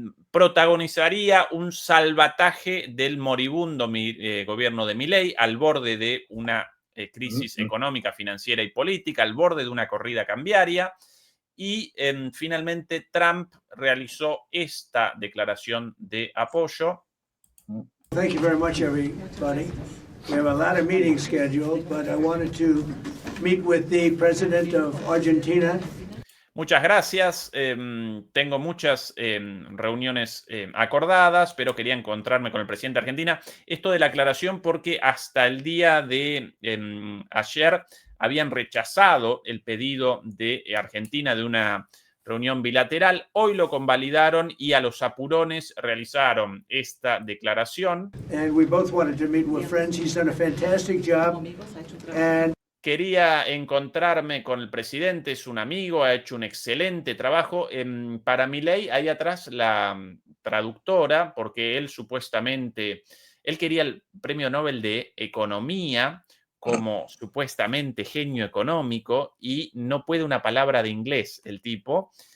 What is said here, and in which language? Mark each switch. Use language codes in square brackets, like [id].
[es] protagonizaría un salvataje del moribundo gobierno de Milei al borde de una crisis económica, financiera y política, al borde de una corrida cambiaria. Y finalmente Trump realizó esta declaración de apoyo. [en] Thank you very much, everybody. We have a lot of meetings scheduled, but I wanted to meet with the president of Argentina. [es] Muchas gracias. Tengo muchas reuniones acordadas, pero quería encontrarme con el presidente de Argentina. Esto de la aclaración porque hasta el día de ayer habían rechazado el pedido de Argentina de una reunión bilateral. Hoy lo convalidaron y a los apurones realizaron esta declaración. [en] And we both wanted to meet with friends. He's done a fantastic job. And [es] quería encontrarme con el presidente, es un amigo, ha hecho un excelente trabajo. Para Milei, ahí atrás la traductora, porque él supuestamente, él quería el premio Nobel de Economía como supuestamente genio económico y no puede una palabra de inglés el tipo.